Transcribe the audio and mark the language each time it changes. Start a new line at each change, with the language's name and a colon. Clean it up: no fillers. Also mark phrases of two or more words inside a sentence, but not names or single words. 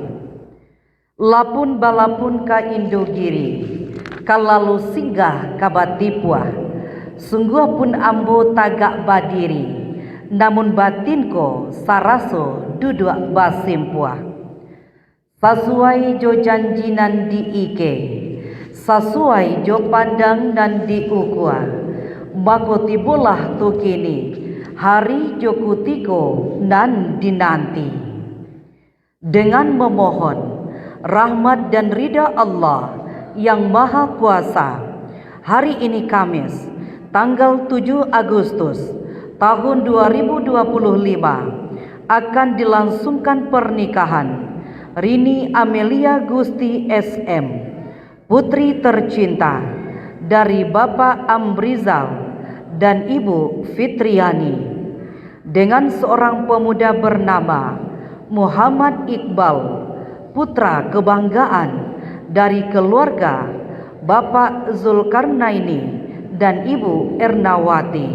Minangkabau: Lapun balapun ka Indogiri, kalalu singgah kabatipua, sungguh pun ambo tagak badiri, namun batinko saraso duduk basimpua. Sesuai jo janji nan diike, sesuai jo pandang nan diukua, mako tibolah tu kini, hari jo kutiko nan dinanti.
Indonesian: Dengan memohon rahmat dan ridha Allah yang Maha Kuasa, hari ini Kamis, tanggal 7 Agustus tahun 2025 akan dilangsungkan pernikahan Rini Amelia Gusti SM, putri tercinta dari Bapak Amrizal dan Ibu Fitriani, dengan seorang pemuda bernama Muhammad Iqbal, putra kebanggaan dari keluarga Bapak Zulkarnaini dan Ibu Ernawati.